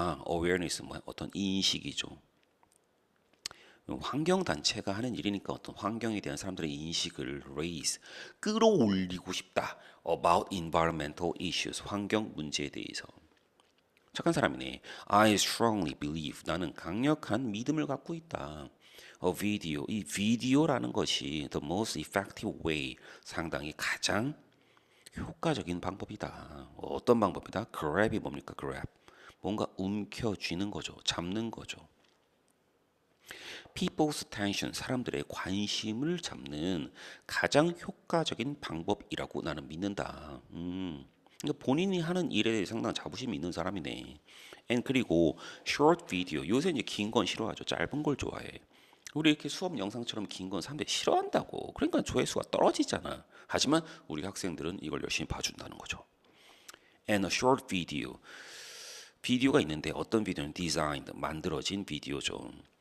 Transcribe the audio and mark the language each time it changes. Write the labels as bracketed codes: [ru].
[ko] awareness 뭐 어떤 인식이죠. 환경 단체가 하는 일이니까 어떤 환경에 대한 사람들의 인식을 raise, 끌어올리고 싶다. [en] about environmental issues, [ko] 환경 문제에 대해서. 착한 사람이네. [en] I strongly believe. [ko] 나는 강력한 믿음을 갖고 있다. [en] A video. [ko] 이 비디오라는 것이 [en] the most effective way. [ko] 상당히 가장 효과적인 방법이다. 어떤 방법이다? grab이 뭡니까? grab. 뭔가 움켜쥐는 거죠. 잡는 거죠. [en] people's attention. [ko] 사람들의 관심을 잡는 가장 효과적인 방법이라고 나는 믿는다. 그러니까 본인이 하는 일에 대해 상당한 자부심이 있는 사람이네. [en] and 그리고 short video. [ko] 요새 이제 긴 건 싫어하죠. 짧은 걸 좋아해. 우리 이렇게 수업 영상처럼 긴 건 사람들이 싫어한다고. 그러니까 조회수가 떨어지잖아. 하지만 우리 학생들은 이걸 열심히 봐준다는 거죠. [en] And a short video. [ko] 비디오가 있는데 어떤 비디오는 designed, 만들어진 비디오죠.